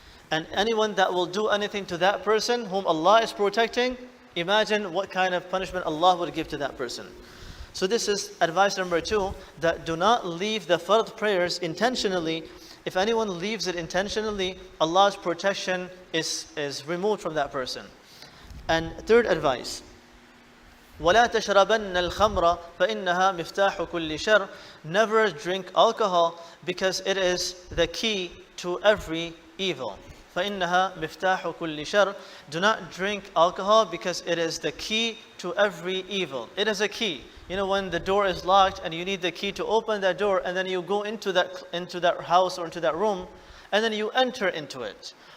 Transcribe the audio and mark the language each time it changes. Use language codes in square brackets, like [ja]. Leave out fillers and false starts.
[en] And anyone that will do anything to that person whom Allah is protecting, imagine what kind of punishment Allah would give to that person. So this is advice number 2, that do not leave the fard prayers intentionally. If anyone leaves it intentionally, Allah's protection is removed from that person. And third advice, [ar] وَلَا تَشْرَبَنَّ الْخَمْرَ فَإِنَّهَا مِفْتَاحُ كُلِّ شَرٍ. [en] Never drink alcohol, because it is the key to every evil. [ar] فَإِنَّهَا مِفْتَاحُ كُلِّ شَرٍ. [en] Do not drink alcohol, because it is the key to every evil. It is a key. When the door is locked and you need the key to open that door, and then you go into that house or into that room, and then you enter into it.